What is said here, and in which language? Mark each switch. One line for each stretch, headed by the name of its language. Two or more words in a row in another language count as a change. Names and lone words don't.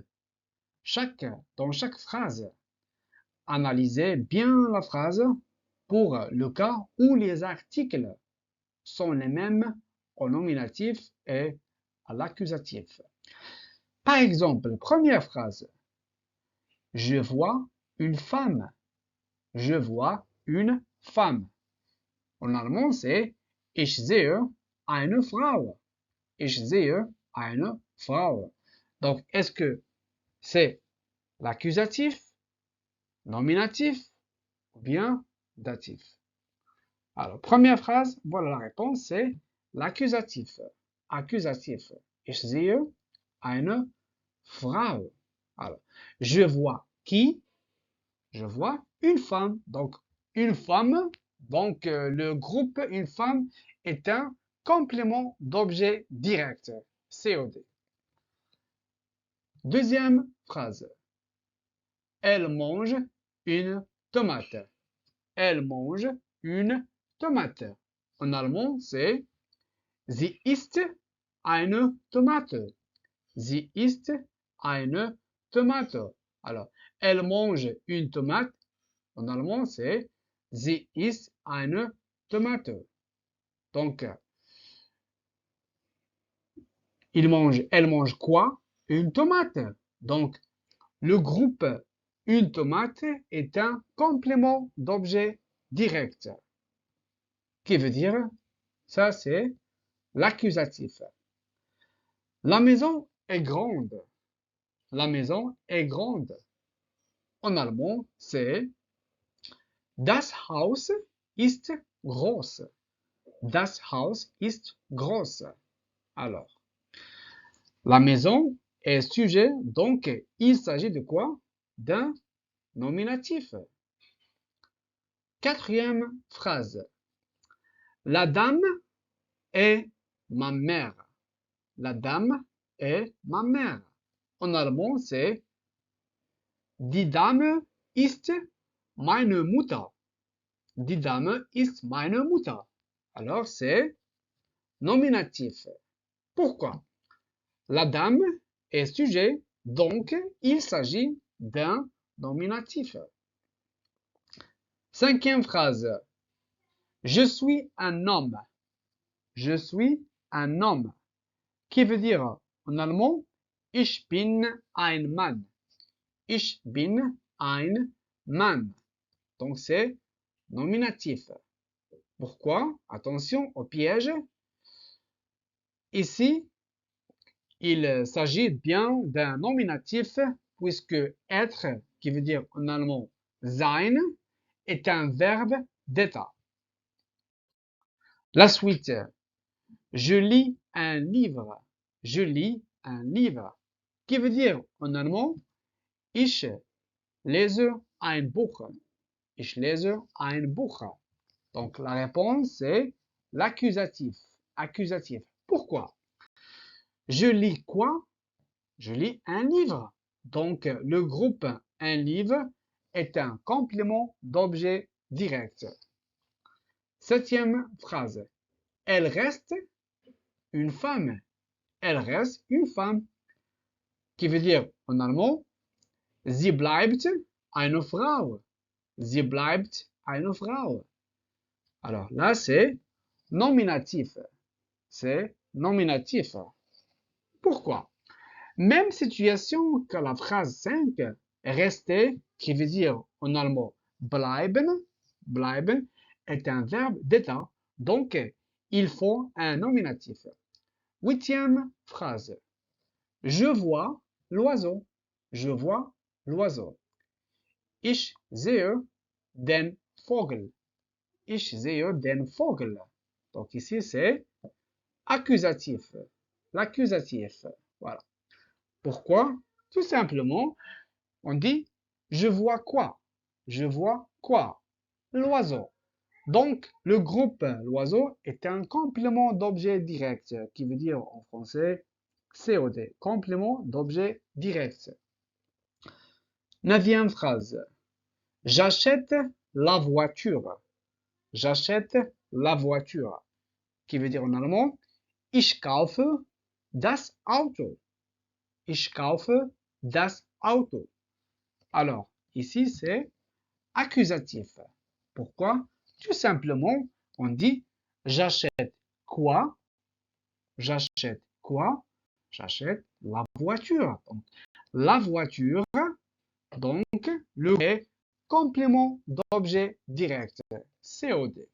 French: Dans chaque phrase, analysez bien la phrase pour le cas où les articles sont les mêmes au nominatif et à l'accusatif. Par exemple, première phrase. Je vois une femme. Je vois une femme. En allemand, c'est
German: Ich sehe eine Frau. Ich sehe eine Frau.
French: Donc, est-ce que c'est l'accusatif, nominatif ou bien datif? Alors, première phrase, voilà la réponse, c'est l'accusatif. Accusatif.
German: Ich sehe eine Frau.
French: Alors, je vois qui? Je vois une femme. Donc, une femme. Donc, le groupe une femme est un complément d'objet direct. COD. Deuxième phrase. Elle mange une tomate. Elle mange une tomate. En allemand, c'est
German: Sie isst eine Tomate. Sie isst eine Tomate.
French: Alors, elle mange une tomate. En allemand, c'est
German: Sie isst eine Tomate.
French: Donc, elle mange quoi? Une tomate. Donc, le groupe une tomate est un complément d'objet direct. Qui veut dire, ça c'est l'accusatif. La maison est grande. La maison est grande. En allemand, c'est
German: Das Haus ist groß. Das Haus ist groß.
French: Alors, la maison est sujet, donc il s'agit de quoi? D'un nominatif. Quatrième phrase. La dame est ma mère. La dame est ma mère. En allemand, c'est
German: Die Dame ist meine Mutter. Die Dame ist meine Mutter.
French: Alors, c'est nominatif. Pourquoi? La dame est sujet, donc il s'agit d'un nominatif. Cinquième phrase. Je suis un homme. Je suis un homme. Qui veut dire en allemand
German: Ich bin ein Mann. Ich bin ein Mann.
French: Donc c'est nominatif. Pourquoi? Attention au piège. Ici, il s'agit bien d'un nominatif puisque être, qui veut dire en allemand sein, est un verbe d'état. La suite. Je lis un livre. Je lis un livre. Qui veut dire en allemand
German: Ich lese ein Buch. Ich lese ein Buch.
French: Donc la réponse c'est l'accusatif. Accusatif. Pourquoi? Je lis quoi? Je lis un livre. Donc le groupe un livre est un complément d'objet direct. Septième phrase. Elle reste une femme. Elle reste une femme. Qui veut dire en allemand
German: Sie bleibt eine Frau. Sie bleibt eine Frau.
French: Alors là, c'est nominatif. C'est nominatif. Pourquoi? Même situation que la phrase 5, rester, qui veut dire en allemand
German: bleiben, bleiben,
French: est un verbe d'état, donc il faut un nominatif. Huitième phrase. Je vois l'oiseau. Je vois l'oiseau.
German: Ich sehe den Vogel. Ich sehe den Vogel.
French: Donc ici, c'est accusatif. L'accusatif. Voilà. Pourquoi? Tout simplement, on dit je vois quoi? Je vois quoi? L'oiseau. Donc, le groupe l'oiseau est un complément d'objet direct, qui veut dire en français COD, complément d'objet direct. Neuvième phrase. J'achète la voiture. J'achète la voiture. qui veut dire en allemand
German: Ich kaufe das Auto. Ich kaufe das Auto.
French: Alors, ici, c'est accusatif. Pourquoi? Tout simplement, on dit j'achète quoi? J'achète quoi? J'achète la voiture. Donc, la voiture, donc, le complément d'objet direct, COD.